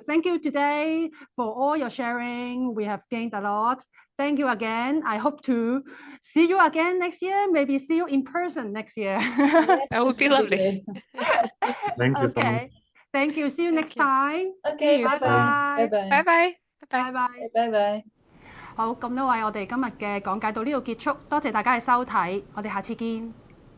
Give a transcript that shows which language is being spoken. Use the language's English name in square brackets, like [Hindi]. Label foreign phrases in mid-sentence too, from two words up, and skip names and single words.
[English] Thank you today for all your sharing. We have gained a lot. Thank you again. I hope to see you again next year. Maybe see you in person next year. Yes, That would be lovely. Thank you so much. Thank you. See you next time. Okay, you. bye bye. Bye bye. Bye bye. Bye bye. [Cantonese] 好，咁多位，我哋今日嘅講解到呢度結束，多謝大家嘅收睇，我哋下次見。